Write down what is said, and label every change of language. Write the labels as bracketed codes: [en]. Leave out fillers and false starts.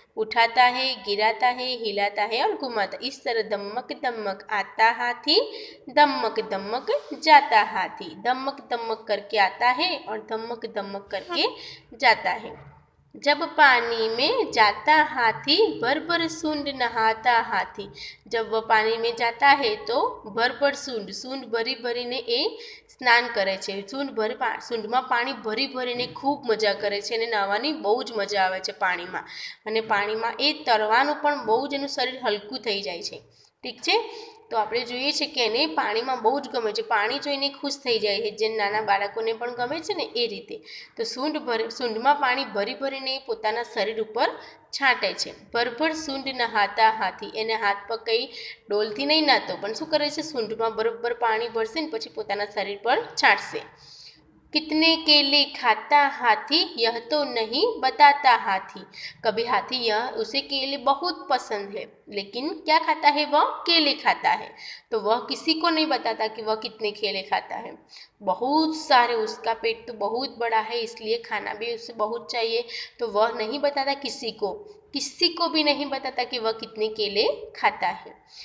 [hi] उठाता है, गिराता है, हिलाता है और घुमाता। इस तरह दमक दमक आता हाथी, दमक दमक जाता हाथी। दमक दमक करके आता है और दमक दमक करके जाता है। जब पानी में जाता हाथी भर भर सूंड नहाता हाथी। जब वह पानी में जाता है तो भर भर सूंड भरी भरीને [gu] એ સ્નાન કરે છે। સૂંઢમાં પાણી ભરી ભરીને ખૂબ મજા કરે છે અને નાહવાની બહુ જ મજા આવે છે પાણીમાં, અને પાણીમાં એ તરવાનું પણ બહુ જ એનું શરીર હલકું થઈ જાય છે। ઠીક છે, તો આપણે જોઈએ છે કે એને પાણીમાં બહુ જ ગમે છે, પાણી જોઈને ખુશ થઈ જાય છે, જેમ નાના બાળકોને પણ ગમે છે ને એ રીતે। તો સૂંઢમાં પાણી ભરી ભરીને પોતાના શરીર ઉપર છાંટે છે। [hi] ભરભર સૂંઢ નહાતા હાથી, [gu] એને હાથ પગ કંઈ ડોલથી નહીં નાહતો, પણ શું કરે છે, સૂંઢમાં બરોબર પાણી ભરશે ને પછી પોતાના શરીર પર છાંટશે। [hi] कितने केले खाता हाथी यह तो नहीं बताता हाथी। कभी हाथी उसे केले बहुत पसंद है, लेकिन क्या खाता है, वह केले खाता है, तो वह किसी को नहीं बताता कि वह कितने केले खाता है। बहुत सारे, उसका पेट तो बहुत बड़ा है इसलिए खाना भी उसे बहुत चाहिए, तो वह नहीं बताता किसी को भी नहीं बताता कि वह कितने केले खाता है।